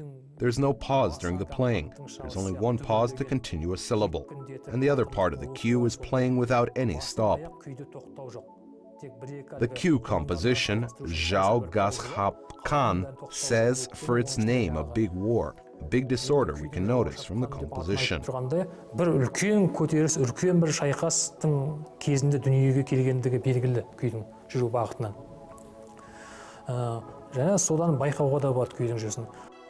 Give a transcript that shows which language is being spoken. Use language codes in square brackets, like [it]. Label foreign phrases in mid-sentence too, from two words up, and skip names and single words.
[en] There's no pause during the playing. There's only one pause to continue a syllable. And the other part of the cue is playing without any stop. The cue composition, Zhao Gashap Khan, says for its name a big war, a big disorder we can notice from the composition. [kk] Бір үлкен көтеріс, үлкен бір шайқастың кезінде дүниеге келгендігі белгілі күйдің жүру бағытынан. Және содан байқауға да болады күйдің жүрісін.